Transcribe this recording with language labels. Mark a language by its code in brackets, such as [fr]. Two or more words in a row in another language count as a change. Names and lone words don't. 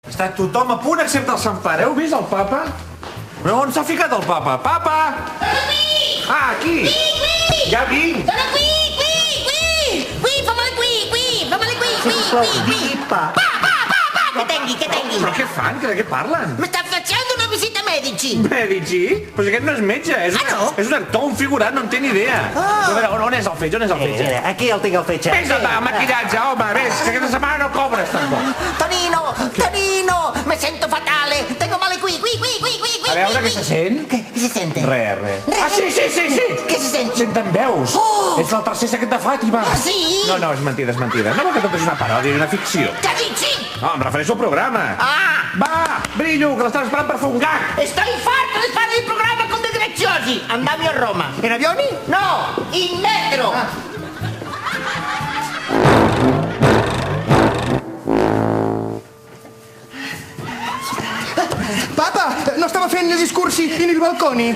[ca] Està tothom a punt excepte el Sant Pare. Heu vist el papa? Però on s'ha ficat el papa? Papa! [it] Sono qui! [ca] Ah, aquí! Qui? Ja vinc! [it] Sono qui! Fammele qui! Pa! Che tenghi? [ca] Però què fan? Què parlen? [it] Mi sta facendo una visita medici! Medici? [ca] Però si aquest no és metge, és, no? és un actor, un figurat, no en té ni idea. A veure, on és el fetge? On és el fetge? Aquí el tinc el fetge. Vés al maquillatge, home, vés, que aquesta setmana no cobres tampoc. [it] Tonino! Me sento fatale! Tengo male qui! [ca] A veure què se sent? [it] Che si sente? [ca] Res. Ah, sí! [it] Che si sente? [ca] Senten veus. És el tercer secret de Fàtima. Ah, sí? No, és mentida. No, que tot és una paròdia, una ficció. [it] Che dici? [ca] No, em refereixo al programa. Ah! Va, Brillo, que l'estàs esperant per fer un gag. [es] Estoy farto [it] di fare il programma con dei graziosi! Andavi a Roma! In avioni? No! In metro! Papa, non stava facendo gli discorsi in il balconi?